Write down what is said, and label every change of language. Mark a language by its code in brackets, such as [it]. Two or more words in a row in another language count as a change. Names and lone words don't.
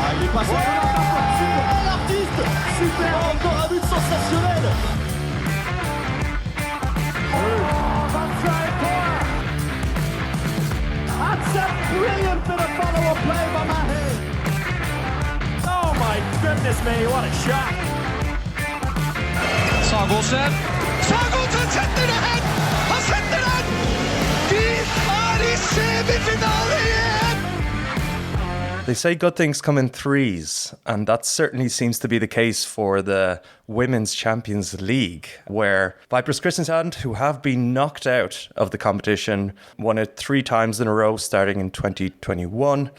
[fr] passe super. L'artiste, super. Encore un but sensationnel. [en] That's a brilliant bit of follow-up play by Mahe. Oh my goodness me, what a shot. [no] Sagosen setter det hen! Han setter den! De er i semifinale igjen! [en] They say good things come in threes, and that certainly seems to be the case for the Women's Champions League, where Vipers Kristiansand, who have been knocked out of the competition, won it 3 times in a row starting in 2021.